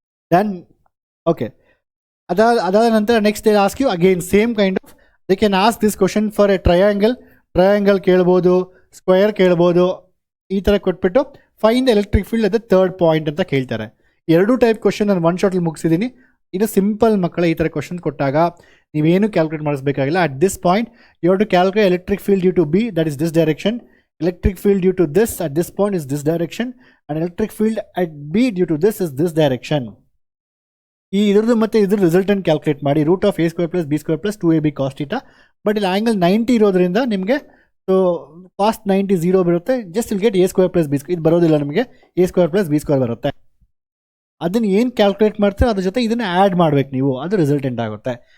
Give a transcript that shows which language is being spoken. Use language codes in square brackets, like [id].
[en] then okay, [kn] ಅದಾದ ನಂತರ [en] next they ask you again same kind of, they can ask this question for a triangle [kn] ಕೇಳ್ಬೋದು, square ಕೇಳ್ಬೋದು. ಈ ಥರ ಕೊಟ್ಬಿಟ್ಟು [en] find electric field at the third point [kn] ಅಂತ ಕೇಳ್ತಾರೆ. ಎರಡೂ ಟೈಪ್ ಕ್ವಶನ್ ನಾನು ಒನ್ ಶಾರ್ಟಲ್ಲಿ ಮುಗಿಸಿದ್ದೀನಿ. ಇದು ಸಿಂಪಲ್ ಮಕ್ಕಳ. ಈ ಥರ ಕ್ವಶನ್ ಕೊಟ್ಟಾಗ ನೀವೇನು calculate ಮಾಡಿಸ್ಬೇಕಾಗಿಲ್ಲ. [en] At this point you have to calculate electric field due to B, that is this direction. Electric field due to this at this point is this direction, and electric field at B due to this is this direction. [kn] ಈ ಇದ್ರದ್ದು ಮತ್ತೆ ಇದ್ರ ರಿಸಲ್ಟನ್ನು calculate ಮಾಡಿ. √(a² + b² + 2ab cos θ. But ಇಲ್ಲಿ angle 90 ಇರೋದ್ರಿಂದ ನಿಮಗೆ so cos 90 0 ಬರುತ್ತೆ. ಜಸ್ಟ್ ಇಲ್ಲಿ ಗೆಟ್ a² + b². ಇದು ಬರೋದಿಲ್ಲ ನಿಮಗೆ, a² + b² ಬರುತ್ತೆ. ಅದನ್ನು ಏನು ಕ್ಯಾಲ್ಕುಲೇಟ್ ಮಾಡ್ತೀರೋ ಅದ್ರ ಜೊತೆ ಇದನ್ನು ಆ್ಯಡ್ ಮಾಡ್ಬೇಕು ನೀವು, ಅದು ರಿಸಲ್ಟೆಂಟ್ ಆಗುತ್ತೆ.